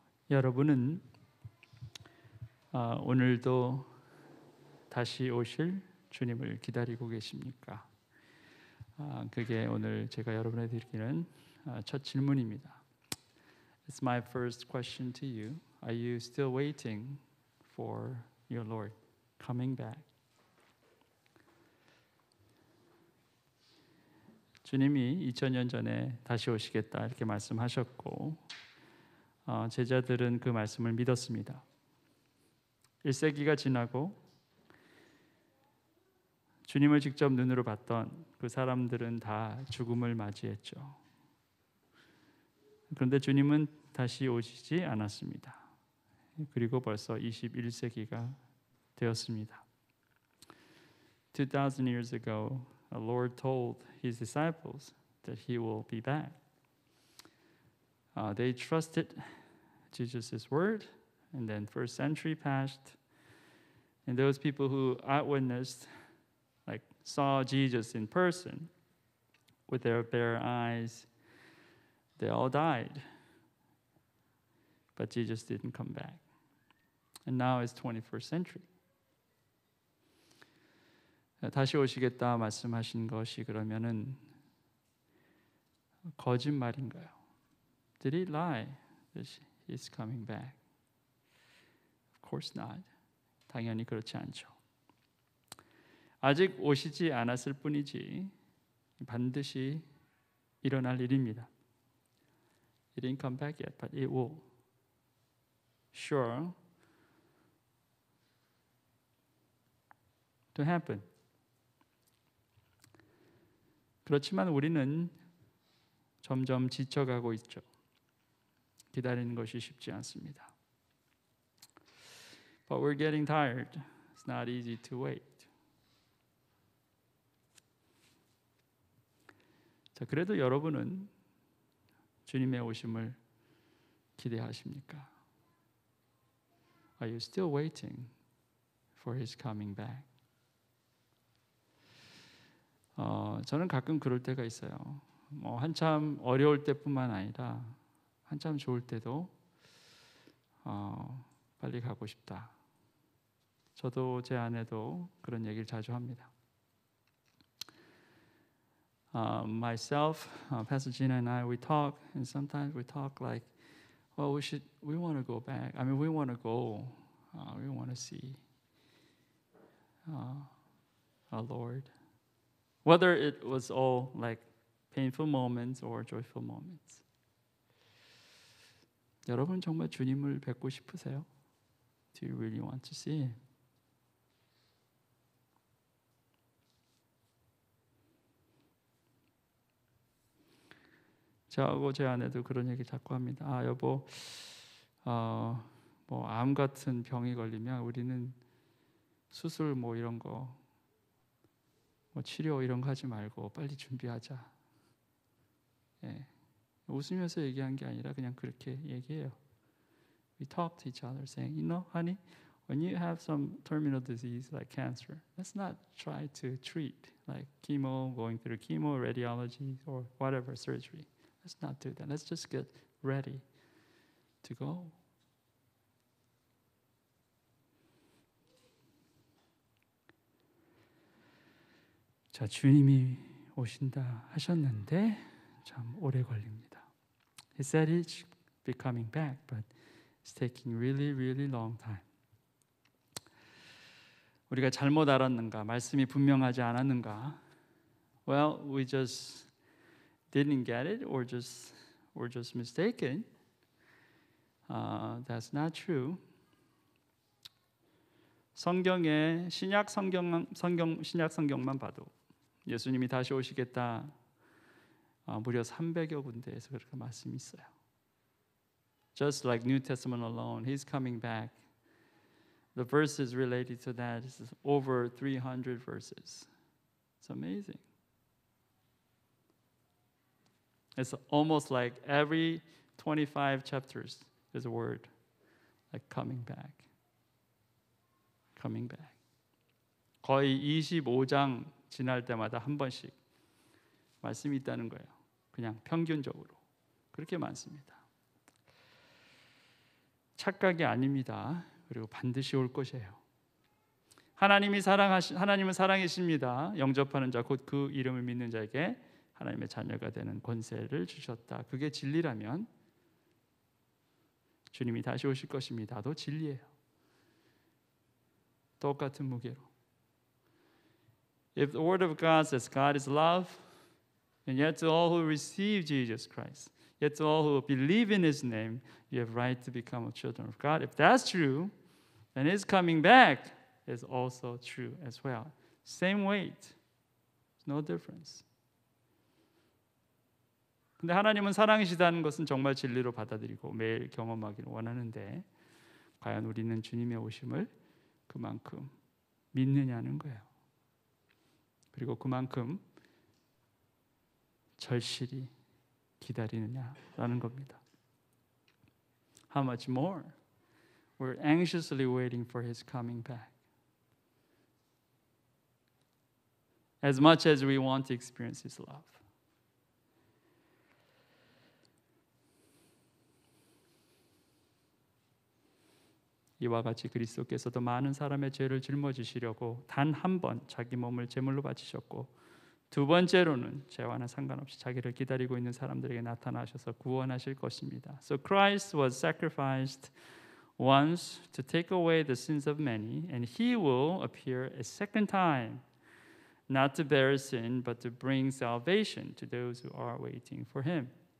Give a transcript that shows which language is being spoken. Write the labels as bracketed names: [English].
[Korean] 여러분은 오늘도 다시 오실 주님을 기다리고 계십니까? 그게 오늘 제가 여러분에게 드리는 첫 질문입니다. [English] It's my first question to you. Are you still waiting for your Lord coming back? [Korean] 주님이 2000년 전에 다시 오시겠다 이렇게 말씀하셨고 제자들은 그 말씀을 믿었습니다. 1세기가 지나고 주님을 직접 눈으로 봤던 그 사람들은 다 죽음을 맞이했죠. 그런데 주님은 다시 오시지 않았습니다. 그리고 벌써 21세기가 되었습니다. [English] 2000 years ago, the Lord told His disciples that He will be back. They trusted Jesus' word, and then first century passed, and those people who eyewitnessed, like saw Jesus in person with their bare eyes, they all died. But Jesus didn't come back. And now it's 21st century. [Korean] 다시 오시겠다 말씀하신 것이 그러면은 거짓말인가요? [English] Did he lie that he's coming back? Of course not. [Korean] 당연히 그렇지 않죠. 아직 오시지 않았을 뿐이지 반드시 일어날 일입니다. [English] It didn't come back yet, but it will. Sure to happen. [Korean] 그렇지만 우리는 점점 지쳐가고 있죠. 기다리는 것이 쉽지 않습니다. [English] But we're getting tired. It's not easy to wait. [Korean] 자, 그래도 여러분은 주님의 오심을 기대하십니까? [English] Are you still waiting for His coming back? [Korean] 저는 가끔 그럴 때가 있어요. 한참 어려울 때뿐만 아니라 한참 좋을 때도 빨리 가고 싶다. 저도 제 아내도 그런 얘기를 자주 합니다. [English] Myself, Pastor Gina and I, we talk, and sometimes we talk like, well, we want to go back. I mean, we want to go. We want to see our Lord. Whether it was all like painful moments or joyful moments. [Korean] 여러분 정말 주님을 뵙고 싶으세요? [English] Do you really want to see Him? [Korean] 저하고 제 아내도 그런 얘기 자꾸 합니다. 여보, 뭐 암 같은 병이 걸리면 우리는 수술 뭐 이런 거, 뭐 치료 이런 거 하지 말고 빨리 준비하자. 예. 웃으면서 얘기한 게 아니라 그냥 그렇게 얘기해요. [English] We talk to each other saying, you know, honey, when you have some terminal disease like cancer, let's not try to treat like chemo, going through chemo, radiology, or whatever surgery. Let's not do that. Let's just get ready to go. [Korean] 자, 주님이 오신다 하셨는데 참 오래 걸립니다. [English] He said he'd be coming back, but it's taking really, really long time. [Korean] 우리가 잘못 알았는가? 말씀이 분명하지 않았는가? [English] Well, we just didn't get it, or we're just mistaken. That's not true. [Korean] 성경의 신약 성경만 봐도 예수님이 다시 오시겠다 무려 300여 군데에서 그렇게 말씀이 있어요. [English] Just like New Testament alone, He's coming back. The verses related to that is over 300 verses. It's amazing. It's almost like every 25 chapters there's a word like coming back. Coming back. [Korean] 거의 25장 지날 때마다 한 번씩 말씀이 있다는 거예요. 그냥 평균적으로 그렇게 많습니다. 착각이 아닙니다. 그리고 반드시 올 것이에요. 하나님은 사랑이십니다. 영접하는 자 곧 그 이름을 믿는 자에게 하나님의 자녀가 되는 권세를 주셨다. 그게 진리라면 주님이 다시 오실 것입니다. 도 진리예요. 똑같은 무게로. [English] If the word of God says God is love, and yet to all who receive Jesus Christ, yet to all who believe in His name, you have right to become children of God. If that's true, then His coming back is also true as well. Same weight, no difference. [Korean] 근데 하나님은 사랑이시다는 것은 정말 진리로 받아들이고 매일 경험하기를 원하는데 과연 우리는 주님의 오심을 그만큼 믿느냐는 거예요. 그리고 그만큼 절실히 기다리느냐라는 겁니다. [English] How much more? We're anxiously waiting for His coming back. As much as we want to experience His love. [Korean] 이와 같이 그리스도께서도 많은 사람의 죄를 짊어지시려고 단 한 번 자기 몸을 제물로 바치셨고 두 번째로는 죄와는 상관없이 자기를 기다리고 있는 사람들에게 나타나셔서 구원하실 것입니다. [English] So Christ was sacrificed once to take away the sins of many, and He will appear a second time, not to bear sin, but to bring salvation to those who are waiting for Him.